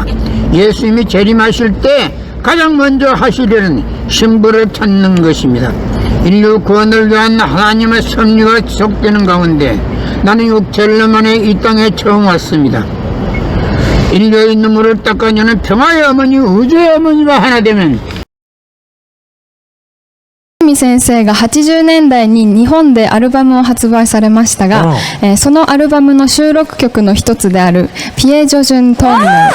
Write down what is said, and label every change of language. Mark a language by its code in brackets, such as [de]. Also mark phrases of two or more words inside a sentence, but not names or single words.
[ko] 예수님이 재림하실 때 가장 먼저 하시려는 신부를 찾는 것입니다. 인류 구원을 위한 하나님의 섭리가 지속되는 가운데 나는 6천년 만에 이 땅에 처음 왔습니다. 인류의 눈물을 닦아내는 평화의 어머니 우주의 어머니와 하나 되면 [ja] 先生が80年代に日本でアルバムを発売されましたが、そのアルバムの収録曲の一つであるピエジョジュントンネル。